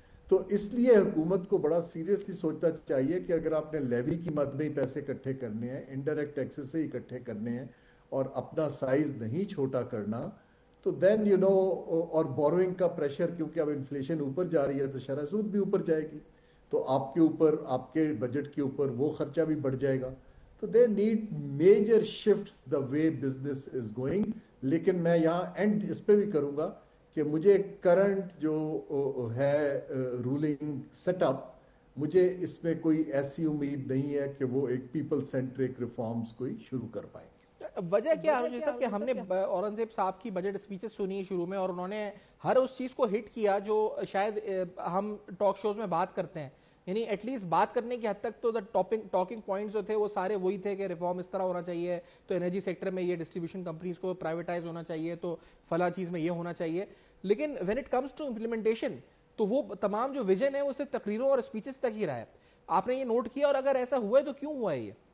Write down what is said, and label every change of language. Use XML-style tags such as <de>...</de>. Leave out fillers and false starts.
<ur>تو اس لیے حکومت کو بڑا سیریسلی سوچنا چاہیے کہ اگر آپ نے لیوی کی مد میں ہی پیسے اکٹھے کرنے ہیں، انڈائریکٹ ٹیکسز سے اکٹھے کرنے ہیں اور اپنا سائز نہیں چھوٹا کرنا، تو دین اور بوروئنگ کا پریشر، کیونکہ اب انفلیشن اوپر جا رہی ہے تو شرح سود بھی اوپر جائے گی، تو آپ کے اوپر آپ کے بجٹ کے اوپر وہ خرچہ بھی بڑھ جائے گا. تو</ur> <en>They need major shift the way business is going.</en> <ur>لیکن میں یہاں اینڈ اس پہ بھی کروں گا کہ مجھے کرنٹ جو ہے رولنگ سیٹ اپ، مجھے اس میں کوئی ایسی امید نہیں ہے کہ وہ ایک پیپل سینٹرک ریفارمز کوئی شروع کر پائیں گے۔ وجہ کیا ہے صاحب کہ ہم نے اورنگزیب صاحب کی بجٹ اسپیچز سنی شروع میں، اور انہوں نے ہر اس چیز کو ہٹ کیا جو شاید ہم ٹاک شوز میں بات کرتے ہیں، یعنی ایٹ لیسٹ بات کرنے کی حد تک تو ٹاکنگ پوائنٹس جو تھے وہ سارے وہی تھے کہ ریفارم اس طرح ہونا چاہیے، تو انرجی سیکٹر میں یہ ڈسٹریبیوشن کمپنیز کو پرائیویٹائز ہونا چاہیے، تو فلاں چیز میں یہ ہونا چاہیے، لیکن</ur> <en>when it comes to implementation</en> <ur>تو وہ تمام جو ویژن ہے وہ صرف تقریروں اور اسپیچز تک ہی رہا ہے۔ آپ نے یہ نوٹ کیا، اور اگر ایسا ہوا ہے تو کیوں ہوا ہے یہ؟</ur>